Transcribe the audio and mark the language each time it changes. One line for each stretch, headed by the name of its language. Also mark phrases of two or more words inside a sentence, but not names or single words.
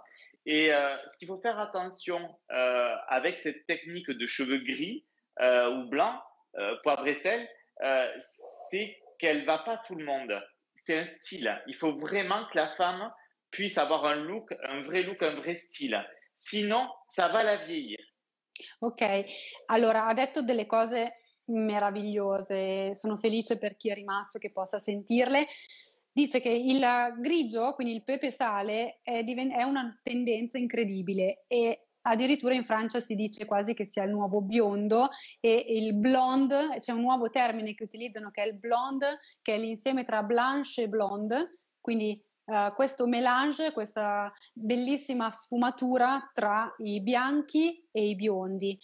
French: Et ce qu'il faut faire attention avec cette technique de cheveux gris ou blancs, poivre et sel, c'est qu'elle va pas tout le monde. C'est un style. Il faut vraiment que la femme puisse avoir un look, un vrai style. Sinon, ça va la vieillir.
Italian: Ok, allora ha detto delle cose meravigliose, sono felice per chi è rimasto che possa sentirle. Dice che il grigio, quindi il pepe sale, è una tendenza incredibile e addirittura in Francia si dice quasi che sia il nuovo biondo e il blonde, c'è un nuovo termine che utilizzano che è il blonde, che è l'insieme tra blanche e blonde, quindi questo mélange, questa bellissima sfumatura tra i bianchi e i biondi.